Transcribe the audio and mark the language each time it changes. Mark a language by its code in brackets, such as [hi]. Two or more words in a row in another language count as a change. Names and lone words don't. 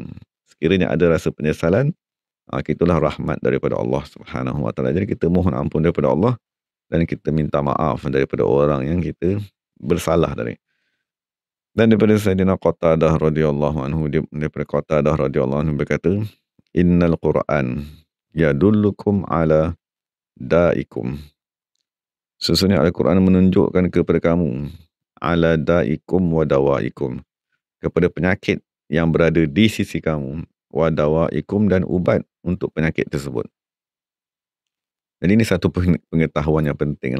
[ms] Sekiranya ada rasa penyesalan, itulah rahmat daripada Allah [ar] سبحانه وتعالى. [ms] Jadi kita mohon ampun daripada Allah dan kita minta maaf daripada orang yang kita bersalah tadi. Dan daripada Sayyidina Qatadah [ar] رضي الله عنه, [ms] daripada Qatadah [ar] رضي الله عنه [ms] berkata, [ar] إن القرآن يدلكم على دائكم. [ms] Sesungguhnya Al-Quran menunjukkan kepada kamu [ar] على دائكم ودوائكم, [ms] kepada penyakit yang berada di sisi kamu, [ar] ودوائكم, [ms] dan ubat untuk penyakit tersebut. Jadi ini satu pengetahuan yang penting lah.